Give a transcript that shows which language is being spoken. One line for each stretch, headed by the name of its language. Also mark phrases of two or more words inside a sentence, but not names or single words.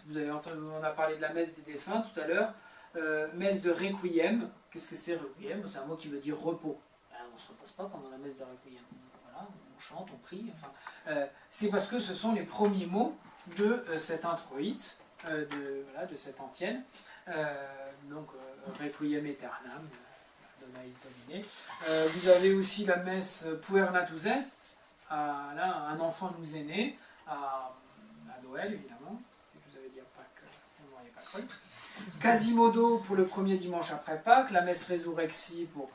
French: Vous avez entendu, on a parlé de la messe des défunts tout à l'heure, messe de requiem. Qu'est-ce que c'est requiem? C'est un mot qui veut dire repos. On ne se repose pas pendant la messe de requiem. Voilà, on chante, on prie. Enfin, c'est parce que ce sont les premiers mots de cet introïte, de cette antienne. Donc,
Latin: requiem aeternam.
French: Vous avez aussi la messe
Latin: Puer natus est,
French: là, un enfant nous est né, à Noël évidemment, si je vous avais dit à Pâques, vous n'auriez pas cru. Quasimodo pour le premier dimanche après Pâques, la messe Resurrexi pour...